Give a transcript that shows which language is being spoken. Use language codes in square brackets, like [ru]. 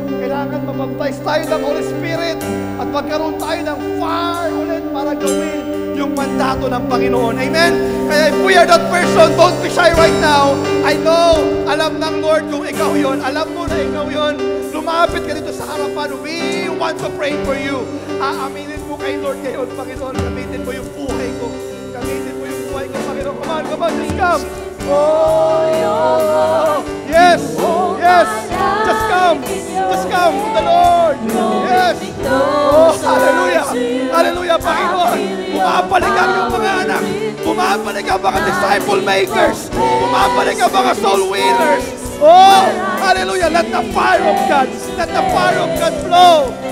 [tl] Kailangan mabaptize tayo ng Holy Spirit at magkaroon tayo ng fire ulit para gawin yung mandato ng Panginoon. Amen? [en] Kaya if we are that person, don't be shy right now. I know, [tl] alam ng Lord kung ikaw yun. Alam mo na ikaw yun. Lumapit ka dito sa harapan. [en] We want to pray for you. [tl] Aaminin mo kay Lord ngayon, Panginoon. Gamitin mo yung buhay ko. Gamitin mo yung buhay ko, Panginoon. [en] Come on, just come. Oh, yes, yes. Just come to the Lord. Yes. Oh, hallelujah. Hallelujah, Panginoon. Panginoon. [tl] Bumabalik ang iyong mga anak. Bumabalik ang mga disciple makers. Bumabalik ang mga soul winners. Oh, hallelujah. [en] Let the fire of God, let the fire of God flow.